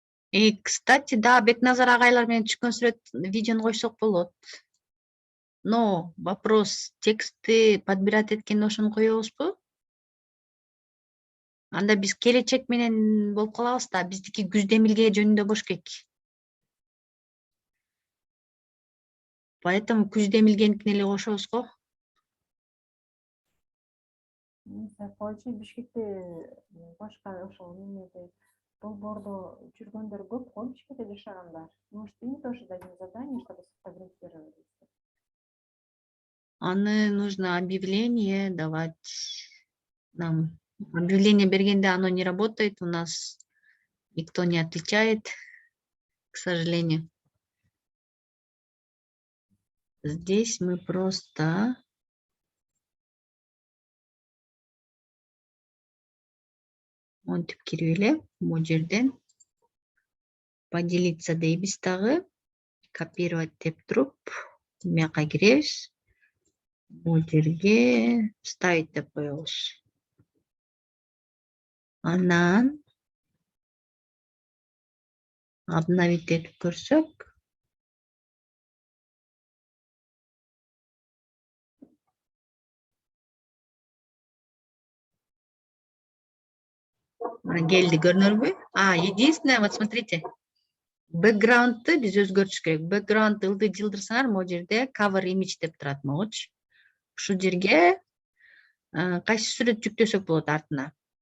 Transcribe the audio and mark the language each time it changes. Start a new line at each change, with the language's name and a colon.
Russian: И, кстати, да,
Kyrgyz: Бекназар агайлар менен түшкөн сүрөт видеону койсок болот.
Russian: Но вопрос,
Kyrgyz: текстти подбирать эткенде ошону коебузбу? Анда биз келечек менен болуп калабыз да, биздики Куздемилге жөнүндө болуш керек.
Russian: Поэтому
Kyrgyz: Куздемилгеникине эле кошобуз го. Койчу Бишкекте башка ошол немеде долбоордо жүргөндөр көп го, Бишкекте жашагандар.
Russian: Может, им тоже дадим задание, чтобы сфотографировали.
Kyrgyz: Аны
Russian: нужно объявление давать нам. Объявление
Kyrgyz: бергенде
Russian: оно не работает, у нас никто не отвечает, к сожалению. Здесь мы просто
Kyrgyz: монтип кирип эле бул жерден поделиться дейбиз дагы, копировать деп туруп бияка киребиз. Бул жерге вставить деп коебуз. Анан обновить этип көрсөк, келди, көрүнөрбү?
Russian: Единственное, вот смотрите,
Kyrgyz: бэкграундты биз өзгөртүш керек. Бэкграундты ылдый жылдырсаңар, могу жерде
English: cover image
Kyrgyz: деп турат, могучу. Ушул жерге кайсы сүрөт жүктөсөк болот артына.